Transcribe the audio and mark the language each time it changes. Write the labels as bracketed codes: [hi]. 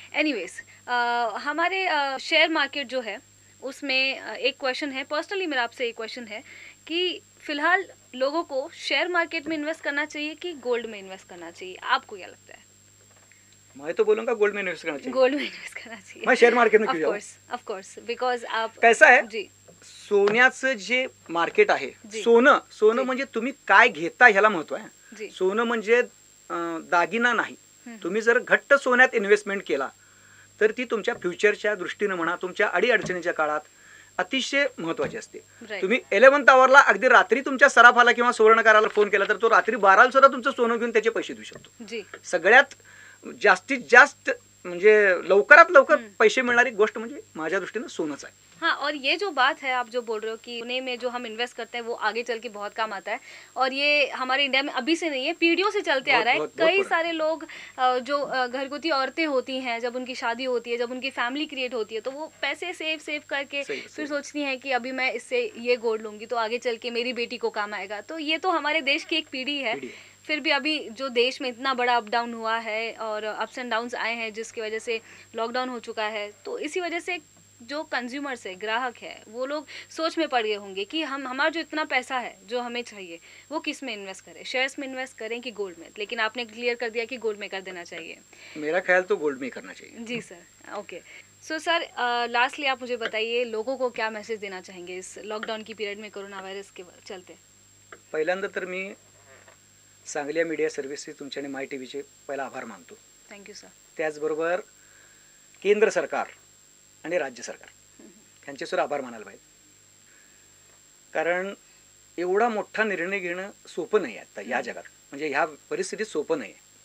[hi] Anyways, हमारे share market जो है उसमें एक क्वेश्चन है, पर्सनली मेरा आपसे एक क्वेश्चन है कि फिलहाल लोगों को शेयर मार्केट में इन्वेस्ट करना चाहिए कि गोल्ड में इन्वेस्ट करना चाहिए? आपको क्या लगता है? मैं तो बोलूंगा गोल्ड में इन्वेस्ट करना चाहिए. गोल्ड में इन्वेस्ट करना चाहिए. मैं शेअर मार्केट में क्यों जाऊं? [en] of course because [hi] आप [mr] कैसा आहे, [hi] जी [mr] सोन्याचं जे मार्केट आहे, सोनं म्हणजे तुम्ही काय घेता ह्याला महत्व आहे. [hi] जी [mr] सोनं म्हणजे दागिना नाही. तुम्ही जर घट्ट सोन्यात इन्व्हेस्टमेंट केला तर ती तुमच्या फ्युचरच्या दृष्टीने म्हणा, तुमच्या अडीअडचणीच्या काळात अतिशय महत्वाची असते. [en] Right. [mr] तुम्ही 11th आवरला, अगदी रात्री तुमच्या सराफाला किंवा सुवर्णकाराला फोन केला तर तो रात्री 12ला सुद्धा तुमचं सोनं घेऊन त्याचे पैसे देऊ शकतो. [hi] जी [mr] सगळ्यात जास्तीत जास्त म्हणजे लवकरात लवकर पैसे मिळणारी गोष्ट म्हणजे माझ्या दृष्टीने सोनंच आहे. [hi] हाँ, और ये जो बात है आप जो बोल रहे हो कि सोने में जो हम इन्वेस्ट करते हैं वो आगे चल के बहुत काम आता है, और ये हमारे इंडिया में अभी से नहीं है, पीढ़ियों से चलते आ रहा है. कई सारे लोग जो घरगुती औरतें होती हैं, जब उनकी शादी होती है, जब उनकी फैमिली क्रिएट होती है, तो वो पैसे सेव करके फिर सोचती हैं कि अभी मैं इससे ये गोल्ड लूंगी तो आगे चल के मेरी बेटी को काम आएगा. तो ये तो हमारे देश की एक पीढ़ी है. फिर भी अभी जो देश में इतना बड़ा अप डाउन हुआ है और अप्स एंड डाउन्स आए हैं जिसकी वजह से लॉकडाउन हो चुका है, तो इसी वजह से जो कंज्यूमर्स है, ग्राहक है, वो लोग सोच में पड़ गए होंगे कि हमारा जो इतना पैसा है जो हमें चाहिए वो किस में इन्वेस्ट करें, शेयर्स में इन्वेस्ट करें कि गोल्ड में. लेकिन आपने क्लियर कर दिया कि गोल्ड में कर देना चाहिए. मेरा ख्याल तो गोल्ड में करना चाहिए. जी sir. Okay. So sir, lastly आप मुझे बताइए लोगों को क्या मैसेज देना चाहेंगे इस लॉकडाउन की पीरियड में, कोरोना वायरस के चलते? [mr] पहिल्यांदा तर मी सांगली मीडिया सर्व्हिसचे तुमच्या आणि माय टीव्हीचे पहिला आभार मानतो. [en] Thank you sir. [mr] त्याचबरोबर केंद्र सरकार आणि राज्य सरकार यांचे सुद्धा आभार मानायला पाहिजे, कारण एवढा मोठा निर्णय घेणं सोपं नाही आहे आता या जगात, म्हणजे ह्या परिस्थितीत सोपं नाही आहे.